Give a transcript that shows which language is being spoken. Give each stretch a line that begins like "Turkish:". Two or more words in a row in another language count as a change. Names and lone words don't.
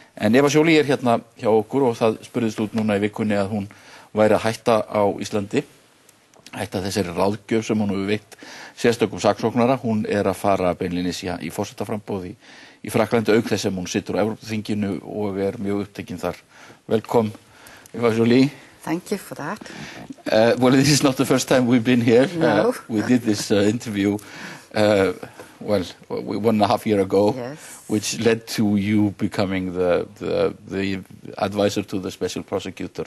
Icelandic: En Eva Joly hérna hjá okkur og það spurðist út núna í vikunni að hún væri að hætta á Íslandi, hætta þessari ráðgjöf sem hún hefur veitt sérstökum saksóknara. Hún að fara beinlínis í forsetaframboð í Frakklandi, auk þess sem hún situr á Evrópuþinginu og mjög upptekin þar.
English: Welcome, Eva Joly. Thank you for that. Well, this is not the first time we've been here. No. We did this interview, 1.5 years ago, yes. which led to you becoming the advisor to the special prosecutor.